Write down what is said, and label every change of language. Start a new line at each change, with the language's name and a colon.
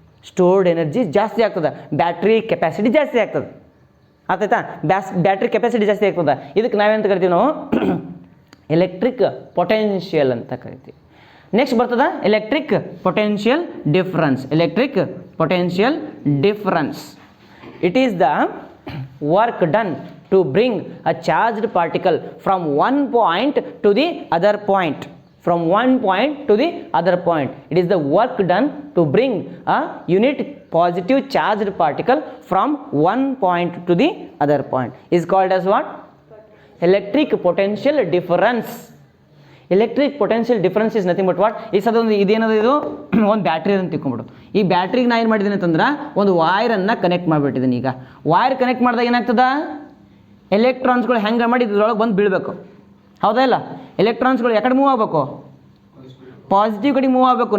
Kannada: Stored energy ಜಾಸ್ತಿ ಆಗ್ತದೆ, battery capacity ಜಾಸ್ತಿ ಆಗ್ತದೆ. ಆಯ್ತಾ? ಬ್ಯಾಟ್ರಿ ಕೆಪಾಸಿಟಿ ಜಾಸ್ತಿ ಆಗ್ತದೆ. ಇದಕ್ಕೆ ನಾವೇನಂತ ಕರಿತೀವಿ ನಾವು ಎಲೆಕ್ಟ್ರಿಕ್ ಪೊಟೆನ್ಷಿಯಲ್ ಅಂತ ಕರಿತೀವಿ. ನೆಕ್ಸ್ಟ್ ಬರ್ತದ electric potential difference.
English: Electric potential difference, it is the work done to bring a charged particle from one point to the other point. From one point to the other point. It is the work done to bring a unit positive charged particle from one point to the other point. Is called as what? Electric potential difference. Electric potential difference is nothing but what?
Kannada: ಈ ಸದೊಂದು ಇದೇನದು, ಇದು ಒಂದು battery ಅಂತ ತಿಳ್ಕೊಂಬಿಡು. ಈ ಬ್ಯಾಟ್ರಿಗೆ ನಾ ಏನು ಮಾಡಿದ್ದೀನಿ ಅಂತಂದ್ರೆ ಒಂದು ವೈರನ್ನು ಕನೆಕ್ಟ್ ಮಾಡಿಬಿಟ್ಟಿದ್ದೀನಿ. ಈಗ ವೈರ್ ಕನೆಕ್ಟ್ ಮಾಡಿದಾಗ ಏನಾಗ್ತದ, ಎಲೆಕ್ಟ್ರಾನ್ಸ್ಗಳು ಹೆಂಗೆ ಮಾಡಿ ಇದ್ರೊಳಗೆ ಬಂದು ಬೀಳಬೇಕು, ಹೌದಾ ಇಲ್ಲ? ಎಲೆಕ್ಟ್ರಾನ್ಸ್ಗಳು ಯಾಕಡೆ ಮೂವ್ ಆಗಬೇಕು, ಪಾಸಿಟಿವ್ ಕಡೆ ಮೂವ್ ಆಗಬೇಕು.